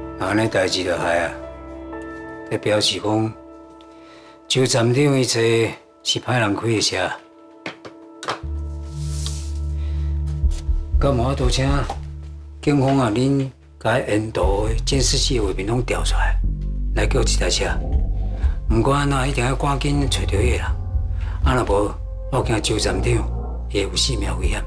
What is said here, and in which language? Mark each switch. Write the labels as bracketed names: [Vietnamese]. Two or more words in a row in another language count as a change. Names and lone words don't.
[Min Nan Chinese] 安尼代志就害啊，这表示讲，周站长伊坐是歹人开的车。咁我都请警方啊，恁甲沿途的监视器画面拢调出来，来叫一台车。不管安怎，一定要赶紧找到伊啦。啊，若无，我惊周站长会有性命危险。